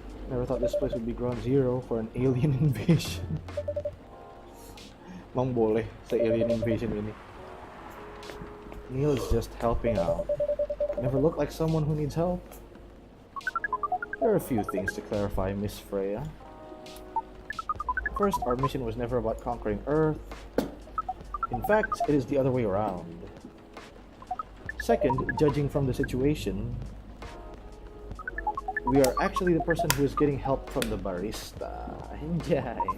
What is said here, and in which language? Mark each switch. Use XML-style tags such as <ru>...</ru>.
<en>Never thought this place would be ground zero for an alien invasion.</en> <id>Emang boleh se-</id> <en>alien invasion</en> <id>ini?</id> <en>Neil is just helping out. Never looked like someone who needs help. There are a few things to clarify, Miss Freya. First, our mission was never about conquering Earth. In fact, it is the other way around. Second, judging from the situation, we are actually the person who is getting help from the barista. Enjoy.</en>